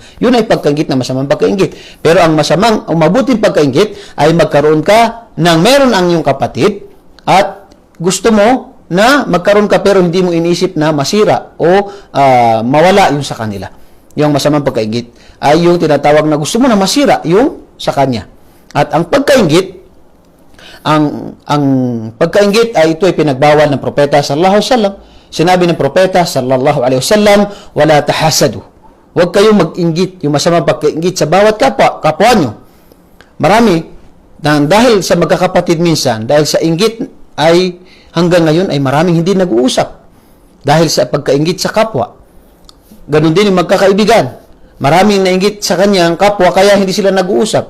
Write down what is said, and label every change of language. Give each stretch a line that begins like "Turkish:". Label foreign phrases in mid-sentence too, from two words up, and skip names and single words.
Filipino: Yun ay pagkainggit na masamang pagkainggit. Pero ang mabuting pagkainggit ay magkaroon ka ng meron ang iyong kapatid at gusto mo na magkaroon ka pero hindi mo inisip na masira o mawala yung sa kanila. Yung masamang pagkaingit ay yung tinatawag na gusto mo na masira yung sa kanya. At ang pagkaingit, ang pagkaingit ay ito ay pinagbawal ng propeta
Arabic: صلى الله عليه وسلم.
Filipino: Sinabi ng propeta
Arabic: صلى الله عليه وسلم, ولا تحاسدوا.
Filipino: Huwag kayong mag-inggit, yung masamang pagkaingit sa bawat kapwa nyo. Marami dahil sa magkakapatid minsan, dahil sa inggit ay hanggang ngayon ay maraming hindi nag-uusap dahil sa pagkainggit sa kapwa. Ganon din yung magkakaibigan. Maraming nainggit sa kanyang kapwa kaya hindi sila nag-uusap.